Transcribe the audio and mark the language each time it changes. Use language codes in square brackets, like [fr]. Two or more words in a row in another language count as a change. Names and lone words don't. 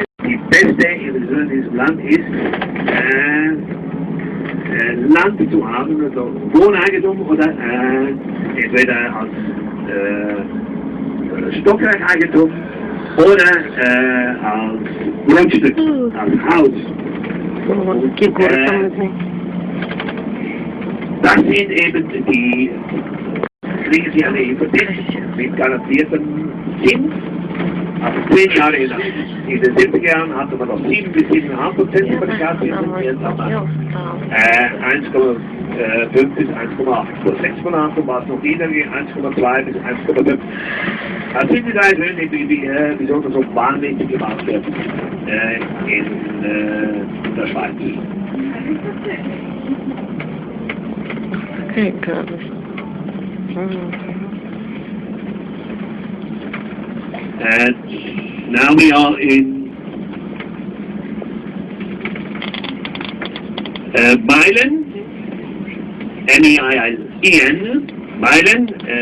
[de] Die beste in diesem Land ist, Land zu haben, also Wohneigentum oder entweder als Stockwerkeigentum oder als Grundstück, als Haus. [ru] Вот такие горы там нужны. [de] Das sind eben die, kriegen Sie eine Hypothek mit garantiertem Zins. Also 10 Jahre lang. In den 70er Jahren hatte man noch 7 bis 7,5% über die Gaszinsen. Jetzt haben wir 1,5 bis 1,8. Vor 6 Monaten war es noch niedriger, 1,2 bis 1,5. Das sind die 3 Gründe, wieso das so wahnsinnig gemacht wird in der Schweiz. [ru] Какая гадость. [en] And now we are in Meilen, M-E-I-L-E-N, Meilen.